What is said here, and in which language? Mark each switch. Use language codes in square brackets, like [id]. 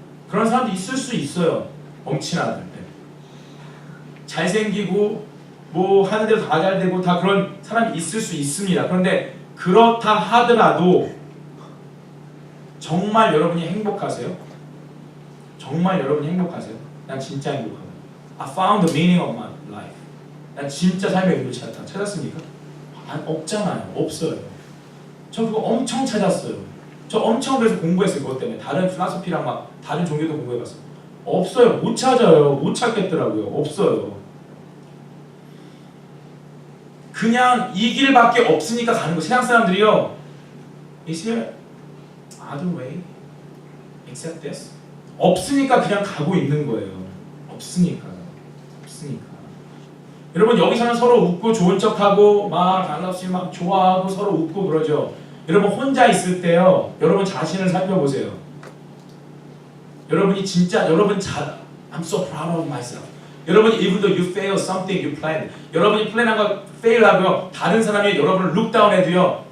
[ko] 그런 사람도 있을 수 있어요. 멍치나들 때. 잘생기고 뭐 하는 대로 다 잘 되고 다 그런 사람이 있을 수 있습니다. 그런데 그렇다 하더라도 정말 여러분이 행복하세요? 정말 여러분이 행복하세요? 난 진짜 행복하다. [en] I found the meaning of my life. [ko] 난 진짜 삶의 의미를 찾았다. 찾았습니까? 없잖아요. 없어요. 저 그거 엄청 찾았어요. 저 엄청 그래서 공부했어요. 그것 때문에 다른 필라소피랑 막 다른 종교도 공부해봤어요. 없어요. 못 찾아요. 못 찾겠더라고요. 없어요. 그냥 이 길밖에 없으니까 가는 거. 세상 사람들이요. [en] Is there other way except this? [ko] 없으니까 그냥 가고 있는 거예요. 없으니까. 여러분 여기서는 서로 웃고 좋은 척하고 막 달라없이 막 좋아하고 서로 웃고 그러죠. 여러분 혼자 있을 때요. 여러분 자신을 살펴보세요. 여러분이 진짜 여러분 [en] I'm so proud of myself. [ko] 여러분이 [en] even though you fail something you planned. [ko] 여러분이 플랜한 거 fail하고요. 다른 사람이 여러분을 [en] look down [ko] 해도요.